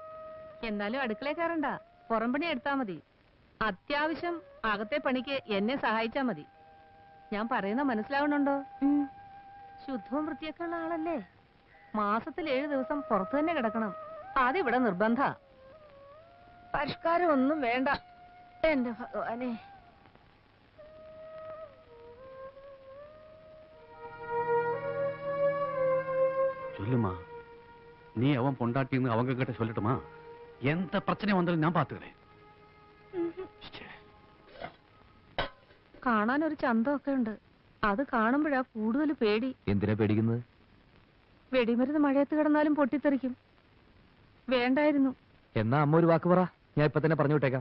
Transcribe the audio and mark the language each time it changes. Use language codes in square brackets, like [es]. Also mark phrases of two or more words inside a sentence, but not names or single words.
[ml] എന്നാലും അടുക്കളയിൽ കയറണ്ട, പുറം പണി എടുത്താ മതി. അത്യാവശ്യം അകത്തെ പണിക്ക് എന്നെ സഹായിച്ചാ മതി. ഞാൻ പറയുന്ന മനസ്സിലാവണുണ്ടോ? ശുദ്ധവും വൃത്തിയൊക്കെ ഉള്ള ആളല്ലേ? മാസത്തിൽ 7 ദിവസം പുറത്തു തന്നെ കിടക്കണം. അതിവിടെ നിർബന്ധ. പരിഷ്കാരം ഒന്നും വേണ്ട. എന്റെ ഭഗവാനെ. [ta] சொல்லுமா, நீ அவன் பொண்டாட்டின்னு அவங்க கிட்ட சொல்லட்டுமா? எந்த பிரச்சனை வந்தாலும் நான் பாத்துகளெ. [ml] കാണാൻ ഒരു ചന്തമൊക്കെ ഉണ്ട്. അത് കാണുമ്പോഴാ കൂടുതൽ പേടി. എന്തിനാ പേടിക്കുന്നത്? വെടിമരുന്ന് മഴയത്ത് കിടന്നാലും പൊട്ടിത്തെറിക്കും. വേണ്ടായിരുന്നു. എന്നാ അമ്മ ഒരു വാക്ക് പറ, ഞാൻ ഇപ്പൊ തന്നെ പറഞ്ഞു വിട്ടേക്കാം.